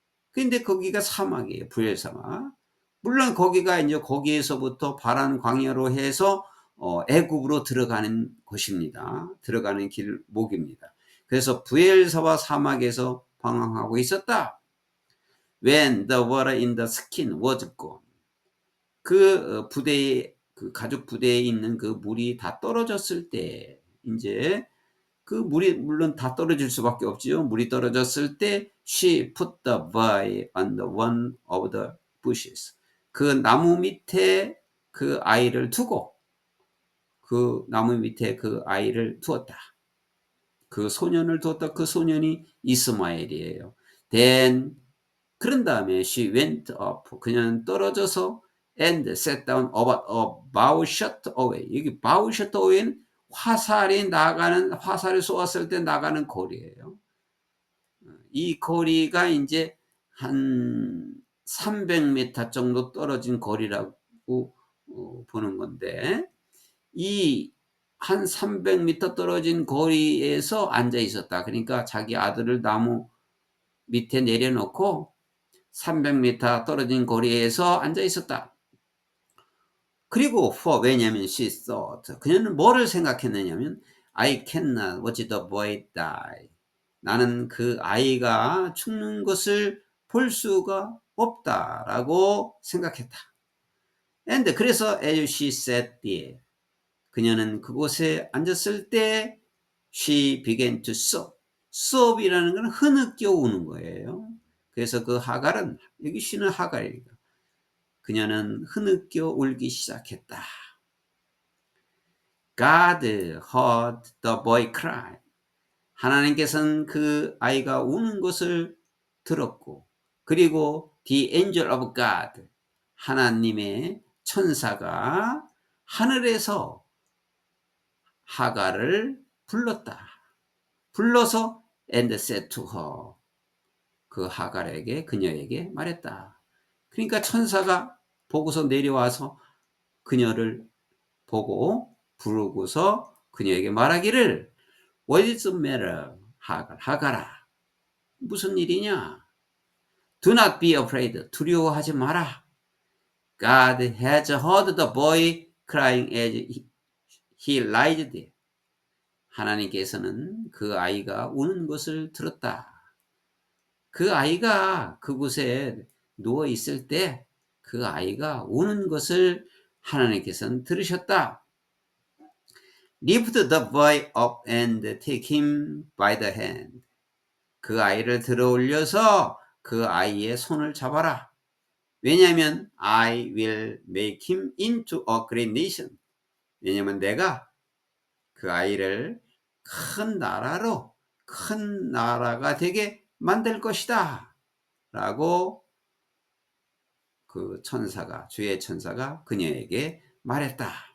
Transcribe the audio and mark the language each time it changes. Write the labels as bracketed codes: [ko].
[ko] 근데 거기가 사막이에요. 부엘사막. 물론 거기가 이제 거기에서부터 바란 광야로 해서 애굽으로 들어가는 곳입니다. 들어가는 길목입니다. 그래서 부엘사바 사막에서 방황하고 있었다. [en] When the water in the skin was gone. [ko] 그 부대에, 그 가죽 부대에 있는 그 물이 다 떨어졌을 때, 이제 그 물이 물론 다 떨어질 수밖에 없지요. 물이 떨어졌을 때 [en] she put the boy on the one of the bushes. [ko] 그 나무 밑에 그 아이를 두고, 그 나무 밑에 그 아이를 두었다. 그 소년을 두었다. 그 소년이 이스마엘이에요. [en] Then [ko] 그런 다음에 [en] she went up. [ko] 그녀는 떨어져서 [en] and sat down about a bow shot away. [ko] 여기 bow shot away는 화살이 나가는, 화살을 쏘았을 때 나가는 거리예요. 이 거리가 이제 한 300m 정도 떨어진 거리라고 보는 건데, 이 한 300m 떨어진 거리에서 앉아 있었다. 그러니까 자기 아들을 나무 밑에 내려놓고 300m 떨어진 거리에서 앉아 있었다. 그리고 왜냐하면 [en] she thought, [ko] 그녀는 뭐를 생각했느냐면 [en] I cannot watch the boy die. [ko] 나는 그 아이가 죽는 것을 볼 수가 없다라고 생각했다. [en] And [ko] 그래서 [en] as she sat there, [ko] 그녀는 그곳에 앉았을 때 [en] she began to sob. [ko] sobb이라는 건 흐느껴 우는 거예요. 그래서 그 하갈은, 여기 쉬는 하갈이니까 그녀는 흐느껴 울기 시작했다. [en] God heard the boy cry. [ko] 하나님께서는 그 아이가 우는 것을 들었고, 그리고 [en] the angel of God, [ko] 하나님의 천사가 하늘에서 하갈을 불렀다. 불러서 [en] and said to her, [ko] 그 하갈에게, 그녀에게 말했다. 그러니까 천사가 보고서 내려와서 그녀를 보고 부르고서 그녀에게 말하기를 [en] What is the matter? [ko] 하갈아, 무슨 일이냐? [en] Do not be afraid. [ko] 두려워하지 마라. [en] God has heard the boy crying as he lies there. [ko] 하나님께서는 그 아이가 우는 것을 들었다. 그 아이가 그곳에 누워 있을 때 그 아이가 우는 것을 하나님께서는 들으셨다. [en] Lift the boy up and take him by the hand. [ko] 그 아이를 들어 올려서 그 아이의 손을 잡아라. 왜냐하면 [en] I will make him into a great nation. [ko] 왜냐하면 내가 그 아이를 큰 나라로, 큰 나라가 되게 만들 것이다 라고 그 천사가, 주의 천사가 그녀에게 말했다.